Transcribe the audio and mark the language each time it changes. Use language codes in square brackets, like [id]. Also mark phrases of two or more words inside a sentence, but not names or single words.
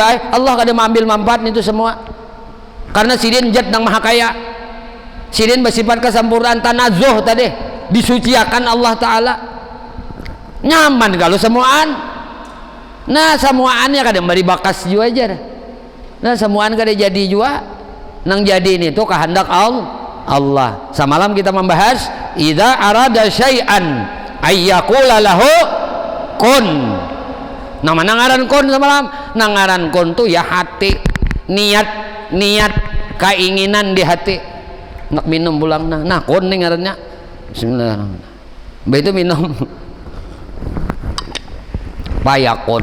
[bjn] Allah kada mengambil manfaat itu semua, karena sidin jat nang maha kaya, sidin bersifat kesempurnaan tanazuh tadi, disuciakan [ar] الله تعالى. [bjn] Nyaman kalau semuaan. Nah semuaannya kada beri bakas juga aja. Nah semuaan kada jadi juga, nang jadi ini tuh kehendak Allah. [id] Semalam kita membahas [ar] إذا أراد شيئا أن يقول له كن. [bjn] Nama nangaran kun semalam, nangaran kun tuh ya hati, niat keinginan di hati. Nak minum pulang nah kun nih ngarannya. Bismillahirrahmanirrahim. Itu minum payakun.